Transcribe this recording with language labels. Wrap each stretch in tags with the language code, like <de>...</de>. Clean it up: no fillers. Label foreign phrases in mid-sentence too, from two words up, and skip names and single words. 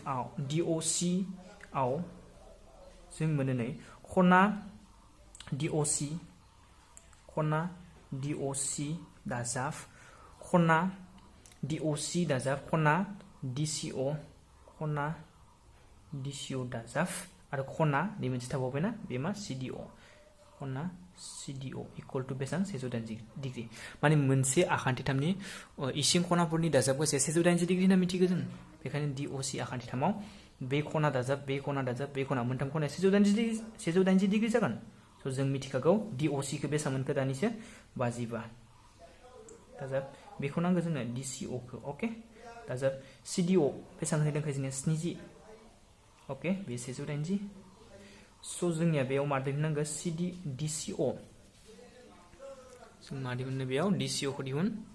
<brx>आव जों मोनो नै खना DOC दाजाब खना DOC दाजाब खना DCO दाजाब आरो खना नै मोनसे थाबावबायना बे मा CDO खना CDO</brx> <en>equal to</en> <brx>बेसेबां 180 डिग्री माने मोनसे आखान्थिथामनि इसिं खनाफोरनि दाजाबखौ 180 डिग्री होनना मिथिगौ जों बेखायनो DOC आखान्थिथामाव बे खना दाजाब बे खना मोनथाम खनाया 180 डिग्री जागोन स जों मिथिखागौ DOC खौ बेसेबां मोनखो दानिसो 55 दाजाब बेखौ नांगौ जोंनो DCO खौ ओके दाजाब CDO बेसेबां होदों जोंनिया 70 ओके बे 180 स जोंनिया बेयाव मा दिहुननांगौ DCO जों मा दिहुननो बेयाव DCO खौ दिहुन</brx>